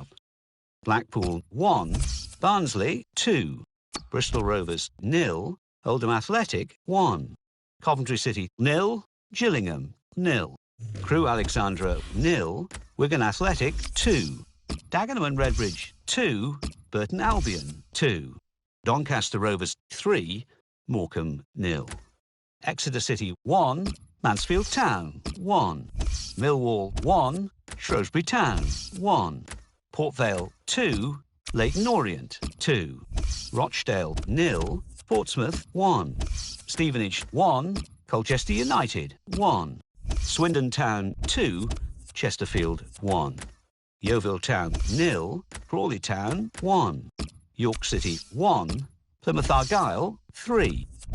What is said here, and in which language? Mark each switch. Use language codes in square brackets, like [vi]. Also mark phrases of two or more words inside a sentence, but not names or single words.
[en] Blackpool 1, Barnsley 2, Bristol Rovers 0, Oldham Athletic 1, Coventry City 0, Gillingham 0, Crewe Alexandra 0, Wigan Athletic 2, Dagenham and Redbridge 2, Burton Albion 2, Doncaster Rovers 3, Morecambe 0, Exeter City 1, Mansfield Town 1, Millwall 1, Shrewsbury Town 1, Port Vale 2, Leyton Orient 2, Rochdale 0, Portsmouth 1, Stevenage 1, Colchester United 1, Swindon Town 2, Chesterfield 1, Yeovil Town 0, Crawley Town 1, York City 1, Plymouth Argyle 3.